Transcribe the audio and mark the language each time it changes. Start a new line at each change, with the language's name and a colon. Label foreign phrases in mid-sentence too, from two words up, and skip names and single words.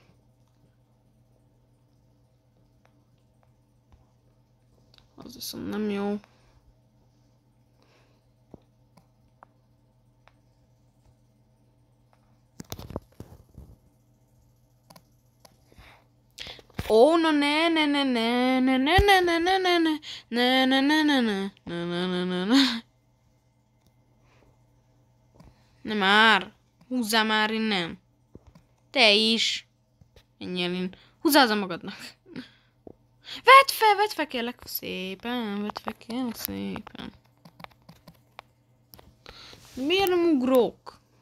Hungarian: Az viszont nem jó. Ó, na ne, ne, ne, ne, ne, ne, ne, ne, ne, ne, ne, ne, ne, ne, ne, ne, ne, ne, ne, ne. Ne már! Húzzál már innen! Te is! Menjél innen. Húzzál haza magadnak! Vedd fel kérlek szépen! Vedd fel kérlek szépen! Miért nem ugrok?